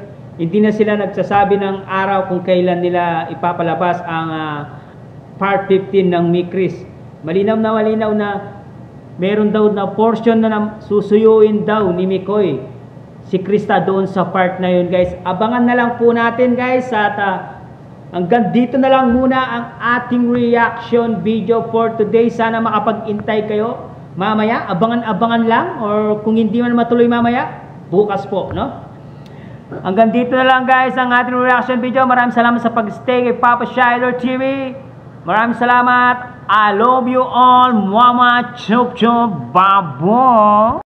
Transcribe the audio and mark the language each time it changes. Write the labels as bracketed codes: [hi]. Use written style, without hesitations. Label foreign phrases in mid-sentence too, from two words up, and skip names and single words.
[tl] Hindi na sila nagsasabi ng araw kung kailan nila ipapalabas ang part 15 ng Micris. Malinaw na meron daw na portion na susuyuin daw ni Mikoy si Krista doon sa part na yun guys. Abangan na lang po natin guys at hanggang dito na lang muna ang ating [en] reaction video for today. [tl] Sana makapag-intay kayo mamaya, abangan lang, or kung hindi man matuloy mamaya, bukas po, no? Hanggang dito na lang guys ang ating [en] reaction video. [tl] Maraming salamat sa pag-stay kay Papa Shiler TV. Maraming salamat. [en] I love you all. Mama chup chup babo.